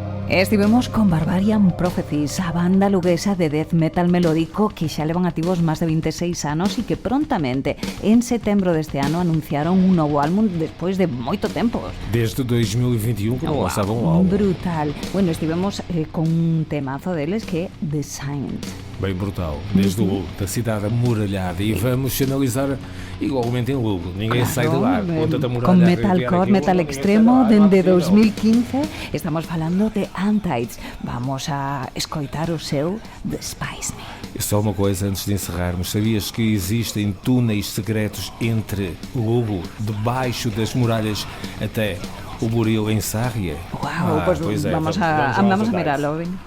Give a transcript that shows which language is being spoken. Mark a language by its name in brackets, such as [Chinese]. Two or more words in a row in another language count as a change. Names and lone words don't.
[Galician] Estivemos con Barbarian Prophecies, a banda luguesa de [English] death metal [Galician] melódico que xa levan activos máis de 26 anos e que prontamente, en setembro deste ano, anunciaron un novo álbum despois de moito tempo. Desde 2021 que non lanzaban un álbum. Brutal. Bueno, estivemos con un temazo deles que é The Saint. [Portuguese] Bem brutal, desde o da cidade amuralhada. E vamos analisar igualmente em Lugo. Ninguém sai de lá. Conta-te a muralha. [Galician] Con metalcore, metal extremo, dende 2015. Estamos falando de Antides. Vamos a escoitar o seu Despise Me. [Portuguese] Só uma coisa antes de encerrarmos. Sabias que existem túneis secretos entre Lugo, debaixo das muralhas, até o Buril em Sarria? [Galician] Uau, pois vamos a mirarlo.